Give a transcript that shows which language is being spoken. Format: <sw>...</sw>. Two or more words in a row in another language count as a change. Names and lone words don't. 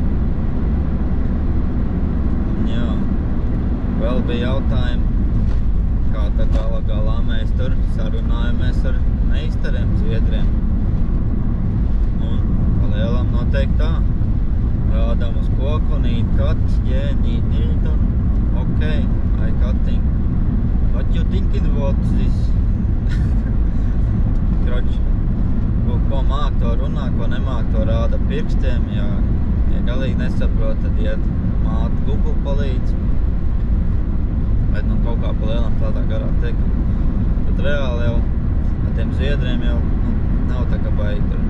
<lv>Un jā, vēl bija jautājumi, kā tad galā mēs tur sarunājamies ar meistariem, zviedriem. Un palielam noteikti tā. Rādām uz koku un</lv> <en>eat cut, yeah, need un okay, I cutting. What you thinking about this?</en> <lv>Kroč, ko māk to runā, ko nemāk to rāda pirkstiem, ja galīgi nesaprot, tad iet māte Google palīdz. Bet nu kaut kā pa lielam tādā garā tiek. Bet reāli jau ar tiem zviedriem jau nav tā kā baigi tur.</lv>